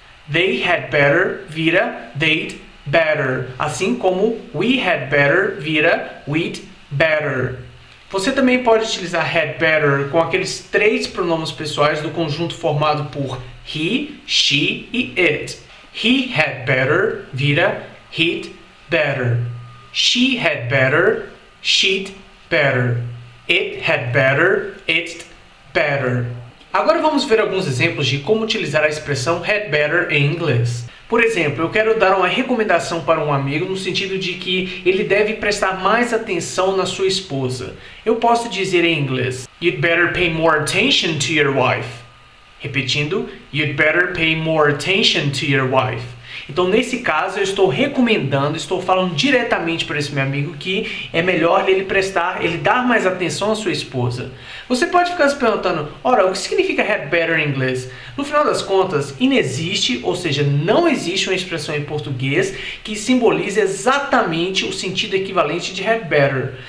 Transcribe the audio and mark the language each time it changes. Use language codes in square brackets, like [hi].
[en] They had better vira they'd better. [pt] Assim como [en] we had better vira we'd better. [pt] Você também pode utilizar had better com aqueles três pronomes pessoais do conjunto formado por he, she e it. [en] He had better vira he'd better. She had better, she'd better. It had better, it'd better. [pt] Agora vamos ver alguns exemplos de como utilizar a expressão had better em inglês. Por exemplo, eu quero dar uma recomendação para um amigo no sentido de que ele deve prestar mais atenção na sua esposa. Eu posso dizer em inglês, [en] you'd better pay more attention to your wife. Repetindo, you'd better pay more attention to your wife. [pt] Então, nesse caso, eu estou recomendando, estou falando diretamente para esse meu amigo que é melhor ele dar mais atenção à sua esposa. Você pode ficar se perguntando, ora, o que significa had better em inglês? No final das contas, inexiste, ou seja, não existe uma expressão em português que simbolize exatamente o sentido equivalente de had better.